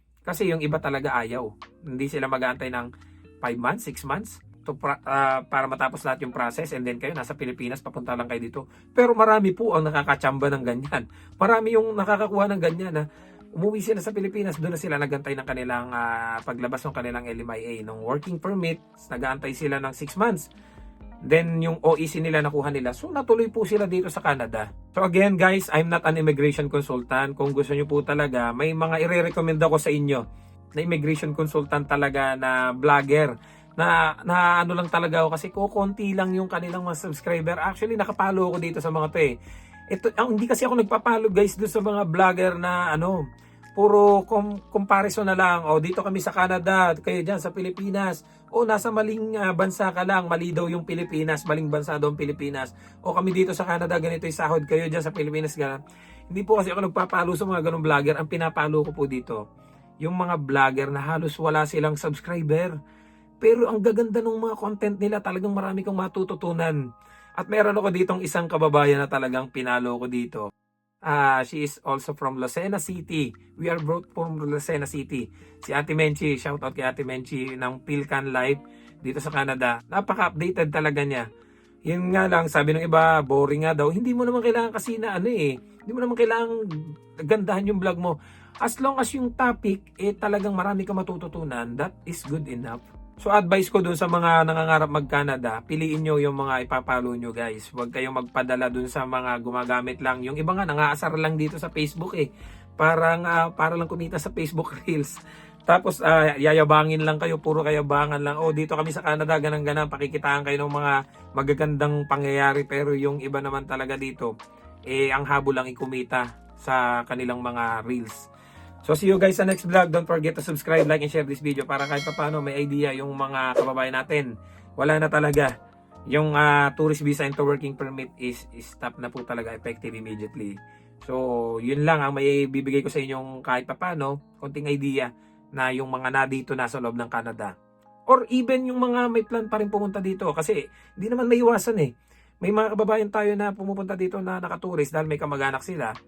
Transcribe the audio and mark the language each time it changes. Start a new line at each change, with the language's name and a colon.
Filipino: Kasi yung iba talaga ayaw. Hindi sila mag-aantay ng 5 months, 6 months para matapos lahat yung process and then kayo nasa Pilipinas, papunta lang kayo dito. Pero marami po ang nakakatsamba ng ganyan. Marami yung nakakakuha ng ganyan na umuwi sila sa Pilipinas, doon na sila nagantay ng kanilang paglabas ng kanilang LMIA, ng working permit, nag-aantay sila ng 6 months. Then yung OEC nila nakuha nila. So natuloy po sila dito sa Canada.
English: So again guys, I'm not an immigration consultant.
Filipino: Kung gusto nyo po talaga, may mga ire-recommend ako sa inyo na immigration consultant talaga na vlogger. Na ano lang talaga ako kasi konti lang yung kanilang mga subscriber. Actually nakapalo ako dito sa mga to hindi kasi ako nagpapalo guys doon sa mga vlogger na puro comparison na lang. Dito kami sa Canada, kayo dyan sa Pilipinas. Nasa maling bansa ka lang, mali daw yung Pilipinas, maling bansa daw ang Pilipinas. Kami dito sa Canada, ganito yung sahod, kayo dyan sa Pilipinas, ganun. Hindi po kasi ako nagpapalo sa mga ganung vlogger. Ang pinapalo ko po dito, yung mga vlogger na halos wala silang subscriber. Pero ang gaganda ng mga content nila, talagang marami kang matututunan. At meron ako ditong isang kababayan na talagang pinalo ko dito.
English: She is also from Lucena City. We are both from Lucena City.
Filipino: Si Ate Menchi, shout out kay Ate Menchi ng Pilcan Live dito sa Canada. Napaka-updated talaga niya. Yun nga lang, sabi ng iba, boring nga daw. Hindi mo naman kailangan kasi na hindi mo naman kailangan gandahan yung vlog mo.
English: As long as
Filipino: yung topic, talagang marami ka matututunan,
English: that is good enough.
Filipino: So advice ko dun sa mga nangangarap mag-Canada, piliin nyo yung mga ipapalo nyo guys. Huwag kayong magpadala dun sa mga gumagamit lang. Yung iba nga nangaasar lang dito sa Facebook para lang kumita sa Facebook Reels. Tapos yayabangin lang kayo, puro kayabangan lang. Dito kami sa Canada, ganang-ganan, pakikitaan kayo ng mga magagandang pangyayari. Pero yung iba naman talaga dito, ang habol lang ikumita sa kanilang mga Reels.
English: So see you guys sa next vlog. Don't forget to subscribe, like, and share this video
Filipino: para kahit paano may idea yung mga kababayan natin. Wala na talaga. Yung tourist visa into working permit is stop na po talaga,
English: effective immediately.
Filipino: So yun lang ang may bibigay ko sa inyong kahit paano, konting idea na yung mga na dito nasa loob ng Canada. Or even yung mga may plan pa rin pumunta dito. Kasi hindi naman may iwasan May mga kababayan tayo na pumupunta dito na nakatourist dahil may kamag-anak sila.